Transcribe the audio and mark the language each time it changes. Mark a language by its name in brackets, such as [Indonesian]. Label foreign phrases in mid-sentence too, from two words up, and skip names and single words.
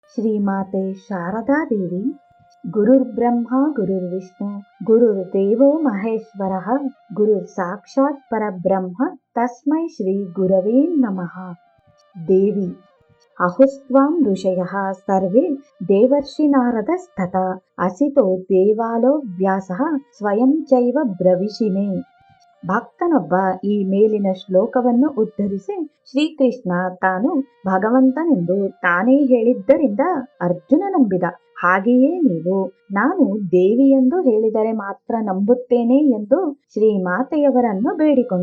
[Sanskrit] ಶ್ರೀಮಾತೆ ಶಾರದಾ ದೇವಿ. ಗುರುರ್ಬ್ರಹ್ಮ ಗುರುರ್ವಿಷ್ಣು ಗುರುರ್ದೇವೋ ಮಹೇಶ್ವರಃ ಗುರುರ್ ಸಾಕ್ಷಾತ್ ಪರಬ್ರಹ್ಮ ತಸ್ಮೈ ಶ್ರೀ ಗುರವೇ ನಮಃ. ದೇವಿ ಅಹುಸ್ತ್ವಾಂ ಋಷಯಃ ಸರ್ವೇ ದೇವರ್ಷಿ ನಾರದಸ್ತಥಾ ಅಸಿತೋ ದೇವಾಲೋ ವ್ಯಾಸಃ ಸ್ವಯಂ ಚೈವ ಬ್ರವಿಷಿಮೆ. [Kannada] ಭಕ್ತನೊಬ್ಬ ಈ ಮೇಲಿನ ಶ್ಲೋಕವನ್ನು ಉದ್ಧರಿಸಿ ಶ್ರೀಕೃಷ್ಣ ತಾನು ಭಗವಂತನೆಂದು ತಾನೇ ಹೇಳಿದ್ದರಿಂದ ಅರ್ಜುನ ನಂಬಿದ. ಹಾಗೆಯೇ ನೀವು ನಾನು ದೇವಿ ಎಂದು ಹೇಳಿದರೆ ಮಾತ್ರ ನಂಬುತ್ತೇನೆ ಎಂದು ಶ್ರೀಮಾತೆಯವರನ್ನು ಬೇಡಿಕೊಂಡ.